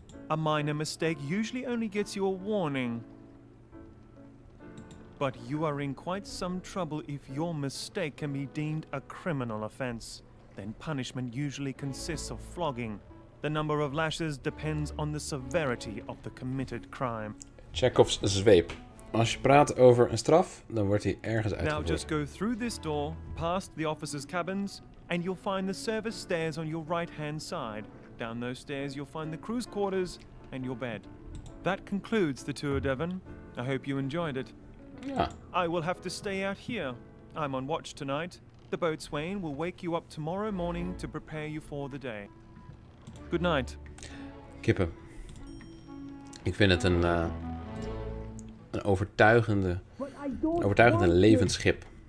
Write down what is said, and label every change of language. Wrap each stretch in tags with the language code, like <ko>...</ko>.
<en>A minor mistake usually only gets you a warning. But you are in quite some trouble if your mistake can be deemed a criminal offense. Then punishment usually consists of flogging. The number of lashes depends on the severity of the committed crime.</en> <nl>Chekhov's zweep. Als je praat over een straf, dan wordt die ergens</nl> <en>Now</en> <nl>uitgevoerd.</nl> <en>just go through this door, past the officers' cabins, and you'll find the service stairs on your right-hand side. Down those stairs you'll find the crew's quarters and your bed. That concludes the tour, Devon. I hope you enjoyed it.</en> <nl>Ja,</nl> <en>I will have to stay out here. I'm on watch tonight. The boatswain will wake you up tomorrow morning to prepare you for the day. Good night.</en> <nl>kippen. Ik vind het een overtuigende levensschip.</nl>